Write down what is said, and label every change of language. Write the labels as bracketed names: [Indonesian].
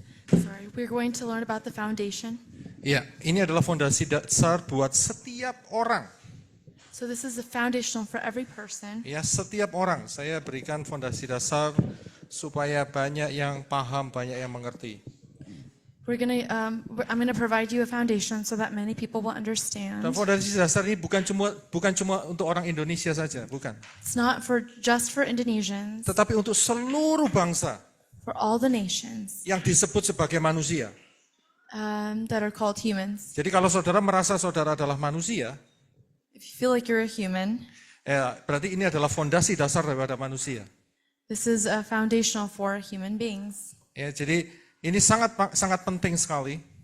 [English] Sorry, we're going to learn about the foundation. [Indonesian] Ya, ini adalah fondasi dasar buat setiap orang. [English] So this is the foundational for every person. [Indonesian] Ya, setiap orang. Saya berikan fondasi dasar supaya banyak yang paham, banyak yang mengerti. [English] I'm gonna provide you a foundation so that many people will understand. [Indonesian] Dan fondasi dasar ini bukan cuma untuk orang Indonesia saja, bukan. [English] It's not just for Indonesians, [Indonesian] Tetapi untuk seluruh bangsa [English] for all the nations [Indonesian] yang disebut sebagai manusia. [English] that are called humans. [Indonesian] Jadi kalau saudara merasa saudara adalah manusia, [English] If you feel like you're a human, [Indonesian] berarti ini adalah fondasi dasar daripada manusia. [English] this is a foundational for human beings. [Indonesian] Ya, jadi ini sangat penting sekali